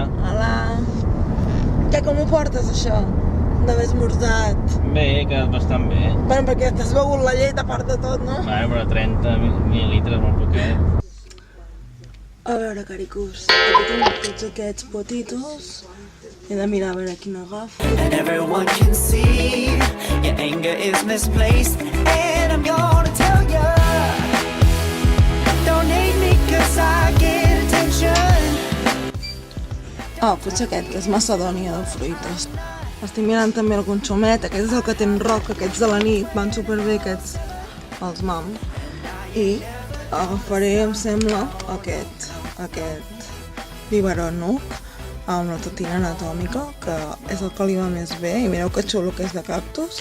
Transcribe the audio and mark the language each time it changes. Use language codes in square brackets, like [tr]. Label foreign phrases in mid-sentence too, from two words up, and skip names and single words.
[ca] Hola. Què, com ho portes, això? D'haver esmorzat. Bé, que bastant bé. Bueno, perquè t'has begut la llet a part de tot, no? Però 30 mil·lilitres, molt poquet. A veure, caricos, aquí tenim tots aquests potitos. He de mirar a veure quin agafo. [en] And everyone can see your anger is misplaced. And I'm gonna tell you, don't hate me cause I get attention. [ca] Potser aquest, que és Macedònia de fruites. Estic mirant també el consumet, aquest és el que té en Roc, aquests de la nit, van superbé aquests, els mam. I agafaré, em sembla, aquest biberon nuc amb la totina anatòmica, que és el que li va més bé, i mireu que xulo que és de cactus.